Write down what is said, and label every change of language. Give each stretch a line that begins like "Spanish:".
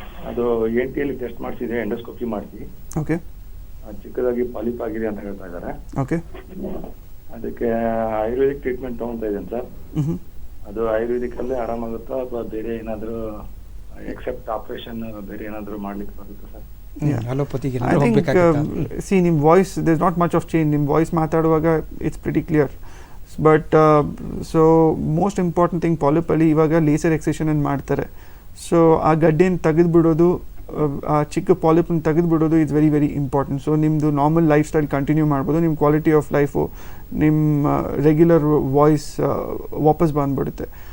Kannada: ಅದು NT test ಮಾಡಿಸಿದೆ, endoscopy ಮಾಡಿಸಿ. Okay, ಚಿಕ್ಕದಾಗಿ ಪಾಲಿಪ್ ಆಗಿದೆ ಅಂತ ಹೇಳ್ತಾ ಇದ್ದಾರೆ. ಓಕೆ, ಅದಕ್ಕೆ ಆಯುರ್ವೇದಿಕ್ ಟ್ರೀಟ್ಮೆಂಟ್ ತಗೊಳ್ತಾ ಇದ್ದೇನೆ ಸರ್. ಅದು ಆಯುರ್ವೇದಿಕ್ ಅಲ್ಲೇ ಆರಾಮಾಗುತ್ತಾ ಅಥವಾ ಬೇರೆ ಏನಾದರೂ ಎಕ್ಸೆಪ್ಟ್ ಆಪರೇಷನ್ ಬೇರೆ ಏನಾದರೂ ಮಾಡ್ಲಿಕ್ಕೆ ಬರುತ್ತಾ ಸರ್?
English: I think see ನಿಮ್ಮ voice there's not much of change.
Kannada: ನಿಮ್ಮ ವಾಯ್ಸ್ ಮಾತಾಡುವಾಗ
English: It's pretty clear.
Kannada: But so
English: most important thing
Kannada: ಪಾಲಿಪಲ್ಲಿ ಇವಾಗ ಲೇಸರ್ ಎಕ್ಸೆಷನ್ ಅನ್ನು ಮಾಡ್ತಾರೆ. ಸೊ ಆ ಗಡ್ಡೆಯನ್ನು ತೆಗೆದುಬಿಡೋದು, ಆ ಚಿಕ್ಕ ಪಾಲಿಪನ್ನು ತೆಗೆದುಬಿಡೋದು
English: Is very very important.
Kannada: So ನಿಮ್ಮದು ನಾರ್ಮಲ್ ಲೈಫ್ ಸ್ಟೈಲ್ ಕಂಟಿನ್ಯೂ ಮಾಡ್ಬೋದು. ನಿಮ್ಮ ಕ್ವಾಲಿಟಿ ಆಫ್ ಲೈಫು, ನಿಮ್ಮ ರೆಗ್ಯುಲರ್ ವಾಯ್ಸ್ ವಾಪಸ್ ಬಂದುಬಿಡುತ್ತೆ.